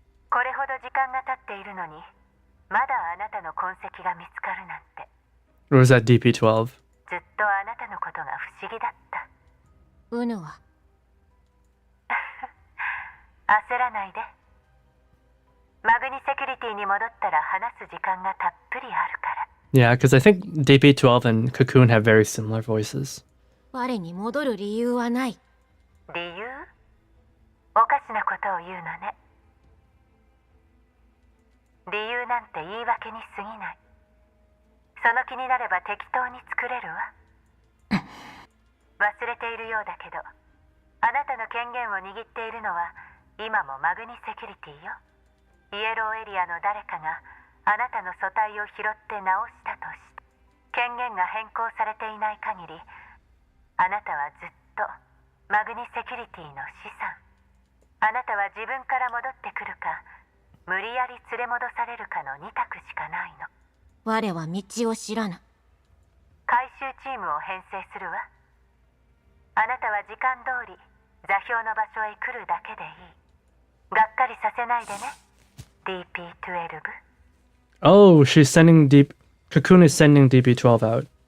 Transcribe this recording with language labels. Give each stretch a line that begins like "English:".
Japanese: これほど時間が経っているのにまだあなたの痕跡が見つかるなんて。
English: Or was that DP12?
Japanese: ずっとあなたのことが不思議だった。うぬは焦らないで。マグニセキュリティに戻ったら話す時間がたっぷりあるから。
English: Yeah, because I think DP12 and Cocoon have very similar voices.
Japanese: 我に戻る理由はない。理由？おかしなことを言うのね。理由なんて言い訳に過ぎない。その気になれば適当に作れるわ。忘れているようだけどあなたの権限を握っているのは今もマグニセキュリティよ。イエローエリアの誰かがあなたの素体を拾って直したとして権限が変更されていない限り、あなたはずっとマグニセキュリティの資産。あなたは自分から戻ってくるか、無理やり連れ戻されるかの2択しかないの。我は道を知らぬ。回収チームを編成するわ。あなたは時間通り座標の場所へ来るだけでいい。がっかりさせないでね、DP12。
English: Oh, she's sending deep. Cocoon is sending DP12 out.